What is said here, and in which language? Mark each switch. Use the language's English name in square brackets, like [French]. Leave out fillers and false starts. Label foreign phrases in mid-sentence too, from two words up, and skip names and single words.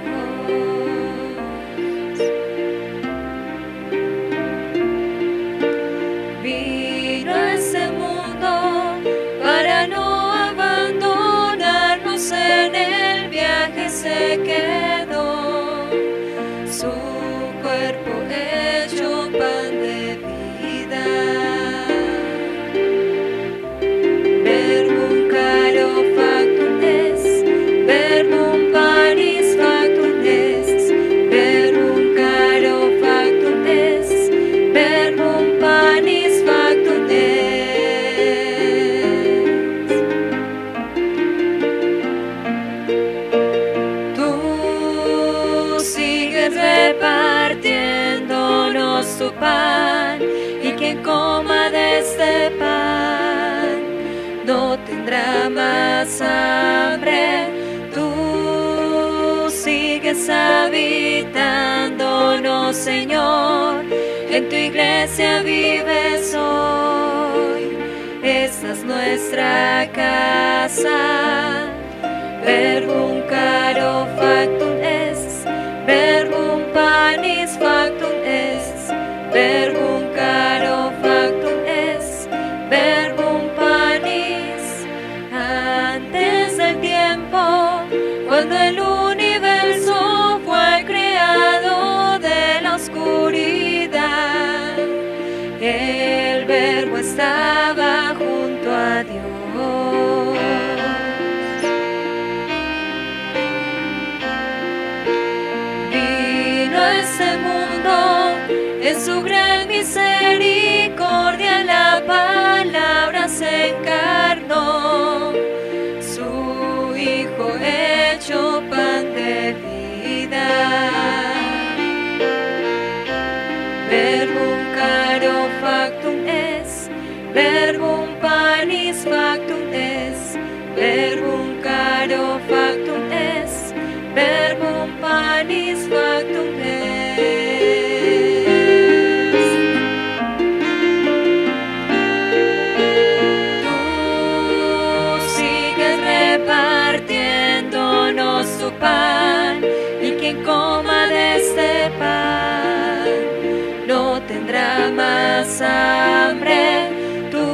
[Spanish] Vino a este mundo para no abandonarnos en el viaje, se quedó. Su cuerpo hecho pan de vida, [Latin] verbum caro factum est, verbum panis factum est, verbum caro factum est, verbum panis factum est. [Spanish] Tú sigues repartiéndonos tu pan, y quien coma de este pan no tendrá más hambre. Tú sigues habitándonos, Señor, en tu iglesia vives hoy. Esta es nuestra casa. [Latin] Verbum caro factum est, verbum panis factum est, verbum caro factum est, verbum panis. [Spanish] Antes del tiempo, cuando el universo fue creado de la oscuridad, el Verbo estaba junto a Dios. Este mundo, en su gran misericordia, la palabra se encarnó, su Hijo hecho pan de vida. [Latin] Verbum caro factum est, verbum panis factum est, verbum caro factum est, verbum panis factum est. [Spanish] Tú sigues repartiéndonos tu pan, y quien coma de este pan no tendrá más hambre.